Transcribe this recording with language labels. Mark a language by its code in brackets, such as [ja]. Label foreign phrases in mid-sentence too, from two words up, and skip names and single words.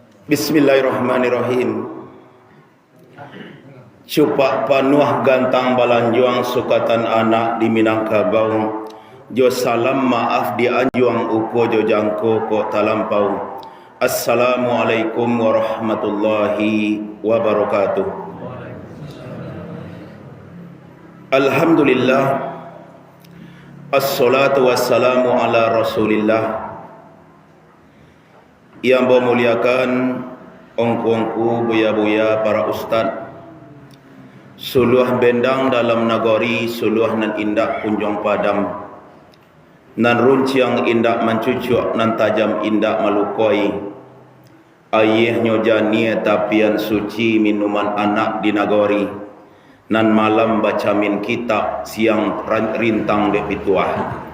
[ar] Bismillahirrahmanirrahim. [min] Cupak panuah gantang balanjuang sukatan anak di Minangkabau. Jo salam maaf di anjuang uko jo jangko ko talampau. [ar] السلام عليكم ورحمة الله وبركاته. Alhamdulillah. الصلاة والسلام على رسول الله. [id] Yang memuliakan [min] ongku-ongku, buya-buya, [id] para ustad, [min] suluh bendang dalam nagari, suluh nan indak kunjung padam, nan runciang indak mencucuk, nan tajam indak malukoi, ayih nyojani tapian suci minuman anak di nagari, nan malam baca min kitab, siang rintang dek pituah.